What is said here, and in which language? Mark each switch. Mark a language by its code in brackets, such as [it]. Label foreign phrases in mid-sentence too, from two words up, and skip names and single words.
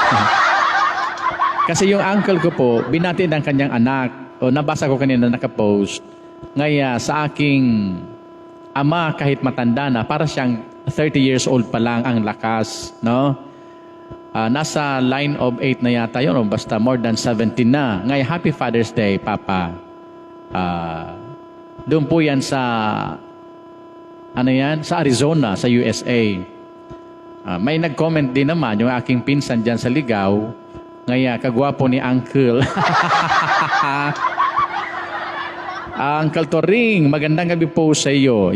[tl] Kasi yung uncle ko po, binati ng kanyang anak, o nabasa ko kanina nakapost, ngaya sa aking ama kahit matanda na, para siyang 30 [en] years old [tl] pa lang ang lakas, no? Nasa [en] line of [tl] 8 na yata yun, o basta [en] more than [tl] 17 na. Ngaya, [en] Happy Father's Day, [tl] Papa. Doon po yan sa ano yan? Sa Arizona, sa USA. May nag-comment din naman, yung aking pinsan dyan sa Ligaw, ngaya, kagwapo ni Uncle. Uncle Toring, magandang gabi po sa iyo.